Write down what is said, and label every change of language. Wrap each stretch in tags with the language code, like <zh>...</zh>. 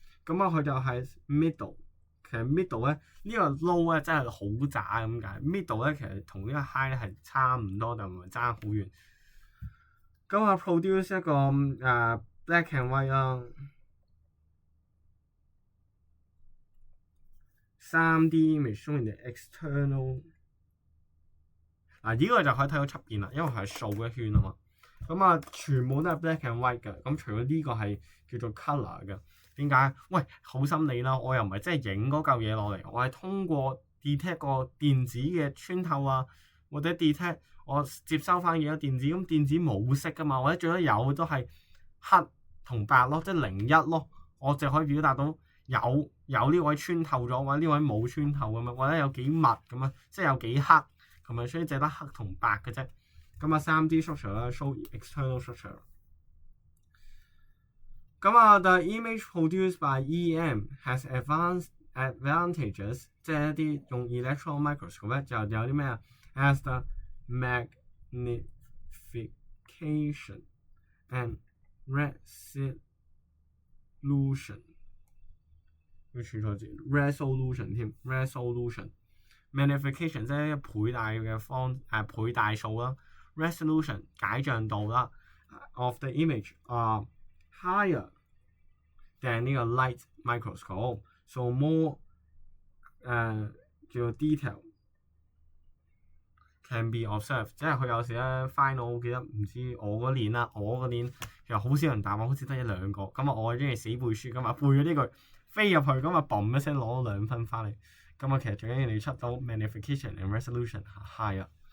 <yue>咁啊佢就係 middle， 其實 middle 咧呢個 low 咧真係好渣咁解 ，middle 咧其實同呢個 high 咧係差唔多，就唔係爭好遠。咁啊</yue> <en>produce</en> <yue>一個</yue> <en>black and white 啦，3D image showing the external。</en> <yue>呢個就可以睇到出邊啦，因為佢係掃一圈啊嘛。咁啊全部都係</yue> <en>black and white</en> <yue>嘅，咁除咗呢個係叫做 colour 嘅。點解？喂，好心理啦，我又唔係真係影嗰嚿嘢落嚟，我係通過 detect 個電子嘅穿透啊，或者 detect 我接收翻幾多電子，咁電子冇色噶嘛，或者最多有都係黑同白咯，即係0、1咯，我就可以表達到有呢位穿透咗，或者呢位冇穿透咁樣，或者有幾密咁樣，即係有幾黑咁樣，所以淨得黑同白嘅啫。</yue> <en>咁啊 3D structure 啦 ，show external structure。咁啊 ，the image produced by EM has advantages，</en> <yue>即係一啲用</yue> <en>electron microscope</en> <yue>咧就有啲咩啊</yue> <en>？as the magnification and resolution，</en> <yue>要串錯字</yue> <en>resolution 添 resolution。magnification</en> <yue>即係倍大嘅倍大數啦</yue> <en>，resolution</en> <yue>解像度啦</yue> <en>，of the image higher than</en> <yue>呢個</yue> <en>light microscope，so more</en> <yue>叫做</yue> <en>detail can be observed。</en> <yue>即係佢有時咧 final， 我記得唔知我嗰年其實好少人答我，好似得1-2個。咁啊，我中意死背書，咁啊背咗呢句飛入去，咁啊嘣一聲攞咗2分翻嚟。咁啊，其實最緊要你出到</yue> <en>magnification and resolution high</en> <yue>啊。</yue>